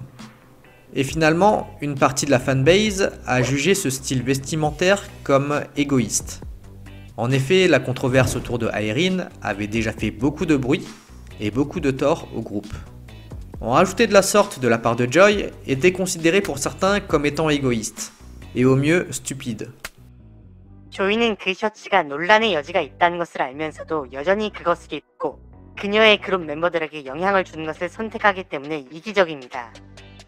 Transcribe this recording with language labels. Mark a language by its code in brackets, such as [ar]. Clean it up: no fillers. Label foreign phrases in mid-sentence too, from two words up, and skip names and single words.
[fr] Et finalement, une partie de la fanbase a jugé ce style vestimentaire comme égoïste. En effet, la controverse autour de Aerin avait déjà fait beaucoup de bruit et beaucoup de tort au groupe. En rajouter de la sorte de la part de Joy était considéré pour certains comme étant égoïste, et au mieux stupide. [ko] 조이는 그 셔츠가 논란의 여지가 있다는 것을 알면서도 여전히 그것을 입고 그녀의 그룹 멤버들에게 영향을 주는 것을 선택하기 때문에 이기적입니다.